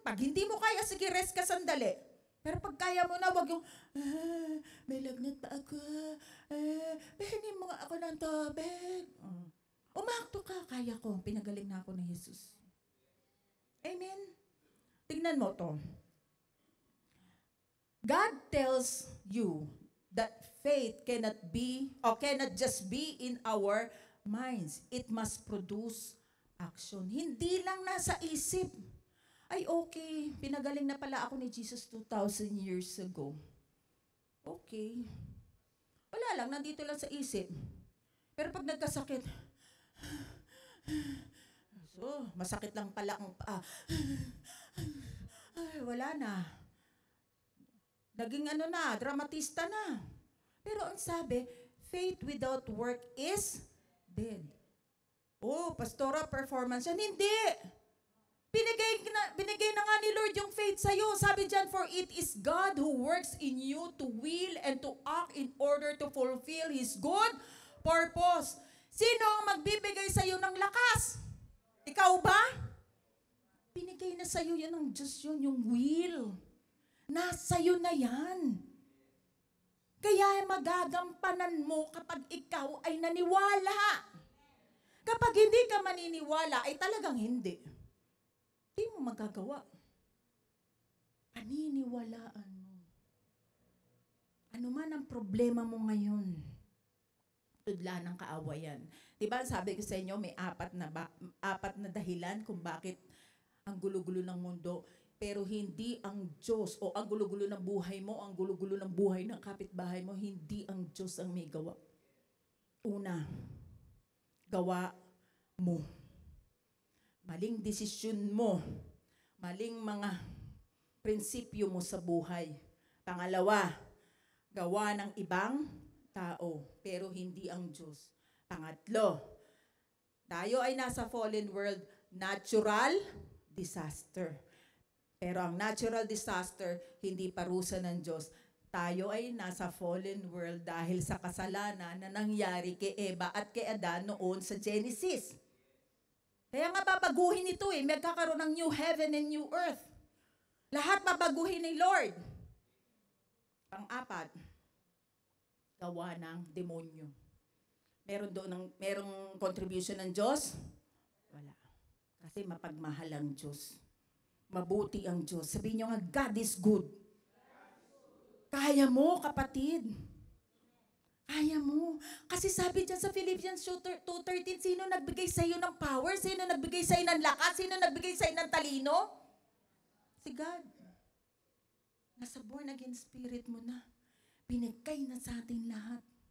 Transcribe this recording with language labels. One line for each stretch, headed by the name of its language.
Filipino: Pag hindi mo kaya, sige, rest ka sandali. Pero pag kaya mo na, wag yung, may lagnat pa ako. Pahingin mo nga ako ng tubig. Umakto ka, kaya ko. Pinagaling na ako ng Jesus. Amen? Tingnan mo to.
English: God tells you that faith cannot just be in our minds. It must produce action.
Filipino: Hindi lang nasa isip. Ay, okay, pinagaling na pala ako ni Jesus 2,000 years ago. Okay. Wala lang, nandito lang sa isip. Pero pag nagkasakit, so, masakit lang pala ang paa. Ay, wala na. Naging dramatista na. Pero ang sabi,
English: faith without work is dead.
Filipino: Oh, pastora, performance yan. Hindi. Binigay na nga ni Lord yung faith sa'yo. Sabi dyan,
English: for it is God who works in you to will and to act in order to fulfill His good purpose.
Filipino: Sino ang magbibigay sa'yo ng lakas? Ikaw ba? Binigay na sa'yo yan ng Diyos yun, yung will. Nasa'yo na yan. Kaya magagampanan mo kapag ikaw ay naniwala. Kapag hindi ka maniniwala, ay talagang hindi. Hindi mo magagawa. Paniniwalaan mo. Ano man ang problema mo ngayon, tudla ng kaawayan. Diba sabi ko sa inyo, may apat na dahilan kung bakit ang gulo-gulo ng mundo. Pero hindi ang Diyos, o ang gulo-gulo ng buhay mo, ang gulo-gulo ng buhay ng kapitbahay mo, hindi ang Diyos ang may gawa. Una, gawa mo. Maling desisyon mo. Maling mga prinsipyo mo sa buhay. Pangalawa, gawa ng ibang tao, pero hindi ang Diyos. Pangatlo, tayo ay nasa fallen world, natural disaster. Pero ang natural disaster, hindi parusa ng Diyos. Tayo ay nasa fallen world dahil sa kasalanan na nangyari kay Eva at kay Adan noon sa Genesis. Kaya nga babaguhin ito eh. Magkakaroon ng
English: new heaven and new earth.
Filipino: Lahat babaguhin ni Lord. Pang-apat, gawa ng demonyo. Merong contribution ng Diyos? Wala. Kasi mapagmahal ang Diyos. Mabuti ang Diyos. Sabihin nyo nga,
English: God is good.
Filipino: Kaya mo, kapatid. Kaya mo. Kasi sabi dyan sa Philippians 2:13, sino nagbigay sa iyo ng power? Sino nagbigay sa iyo ng lakas? Sino nagbigay sa iyo ng talino? Si God. Nasa born again spirit mo na. Binigay na sa atin lahat.